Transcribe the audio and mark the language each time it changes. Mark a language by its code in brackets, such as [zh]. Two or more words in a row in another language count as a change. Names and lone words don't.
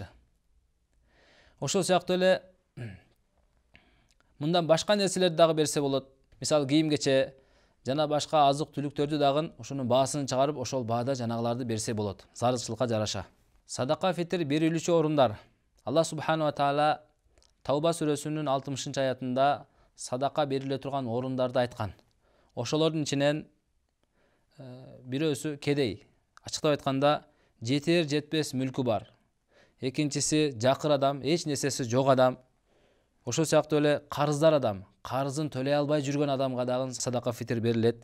[ky] Ошол сыяктуу эле мындан башка нерселерди дагы берсе болот. Мисалы, кийим-кече жана башка азык-түлүктөрдү дагы ушунун баасын чыгарып, ошол баада жанагыларды берсе болот, зарылчылыкка жараша. Садака фитир берилүүчү орундар. Аллах [ar] سبحانه وتعالى [ky] Тауба сүрөсүнүн 60-аятында садака бериле турган орундарды айткан. Ошолордун ичинен бирөөсү кедей. Ачыктап айтканда жетер жетпес мүлкү бар. Экинчиси жакыр адам, эч нерсеси жок адам. Ошол сыяктуу эле карыздар адам, карызын төлөй албай жүргөн адамга дагы садака фитр берилет.